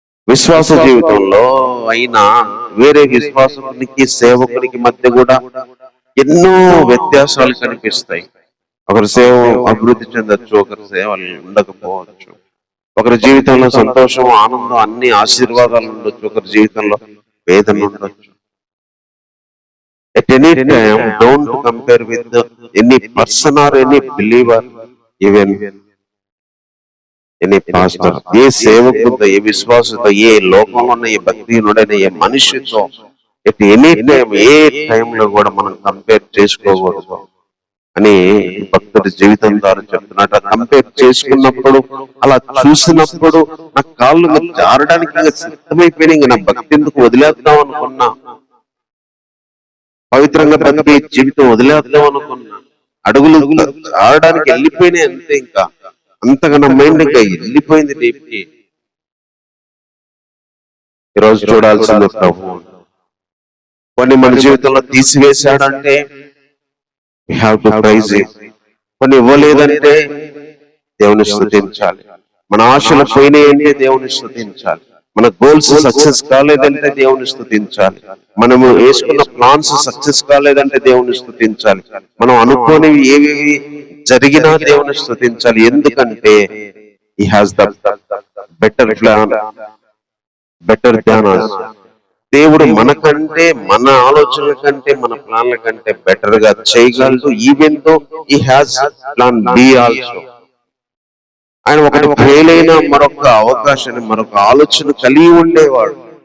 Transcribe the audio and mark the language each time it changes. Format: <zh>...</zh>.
<te>విశ్వాస జీవితంలో అయినా వేరే విశ్వాసానికి సేవకునికి మధ్య కూడా ఎన్నో వ్యత్యాసాలు కనిపిస్తాయి. ఒకరి సేవ అభివృద్ధి చెందొచ్చు, ఒకరి సేవ ఉండకపోవచ్చు. ఒకరి జీవితంలో సంతోషం, ఆనందం, అన్ని ఆశీర్వాదాలు ఉండొచ్చు, ఒకరి జీవితంలో వేదన ఉండొచ్చు.</te> <en>At any time, don't compare with any person or any believer, even any pastor.</en> <te>ఏ సేవకుడితో, ఏ విశ్వాసంతో, ఏ లోకంలో ఉన్న ఏ భక్తిహీనుడైన ఏ మనిషితో</te> <en>at any time,</en> <te>ఏ టైంలో కూడా మనం కంపేర్ చేసుకోకూడదు అని భక్తుడి జీవితం ద్వారా చెప్తున్నట్టు. కంపేర్ చేసుకున్నప్పుడు, అలా చూసినప్పుడు నా కాళ్ళు జారడానికి సిద్ధమైపోయినాయి, నా భక్తి ఎందుకు వదిలేద్దాం అనుకున్నా, పవిత్రంగా బతికే జీవితం వదిలేద్దాం అనుకున్నా, అడుగులు ఆడడానికి వెళ్ళిపోయినాయి అంతే. ఇంకా అంతగా నా మైండ్ ఇంకా వెళ్ళిపోయింది రేపుకి. ఈరోజు చూడాల్సింది ప్రభు కొన్ని మన జీవితంలో తీసివేశాడంటే</te> <en>we have to praise him.</en> <te>కొన్ని ఇవ్వలేదంటే దేవుని స్తుతించాలి. మన ఆశలు పోయినాయంటే దేవుని స్తుతించాలి. మన గోల్స్ సక్సెస్ కాలేదంటే దేవుని స్తుతించాలి. మనము వేసుకున్న ప్లాన్స్ సక్సెస్ కాలేదంటే దేవుని స్తుతించాలి. మనం అనుకోనివి ఏవి జరిగినా దేవుని స్తుతించాలి. ఎందుకంటే</te> <en>he has the better plan, better than us.</en> <te>దేవుడు మనకంటే, మన ఆలోచనల కంటే, మన ప్లాన్ల కంటే బెటర్ గా చేయగలడు.</te> <en>Even though he has plan B also.</en> <te>ఆయన ఒకటి ఫెయిల్ అయినా మరొక అవకాశాన్ని, మరొక ఆలోచన కలిగి ఉండేవాడు.</te>